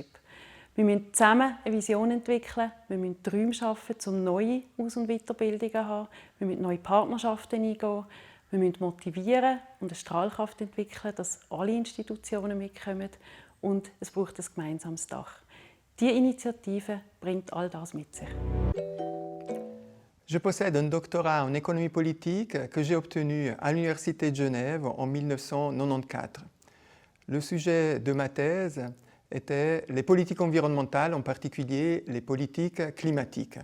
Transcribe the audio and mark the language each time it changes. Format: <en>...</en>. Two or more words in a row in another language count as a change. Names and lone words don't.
<de>Wir müssen zusammen eine Vision entwickeln, wir müssen Räume schaffen, um neue Aus- und Weiterbildungen zu haben, wir müssen neue Partnerschaften eingehen, wir müssen motivieren und eine Strahlkraft entwickeln, dass alle Institutionen mitkommen und es braucht ein gemeinsames Dach. Diese Initiative bringt all das mit sich.</de> <fr>Je possède un doctorat en économie politique que j'ai obtenu à l'Université de Genève en 1994. Le sujet de ma thèse était les politiques environnementales, en particulier les politiques climatiques.</fr>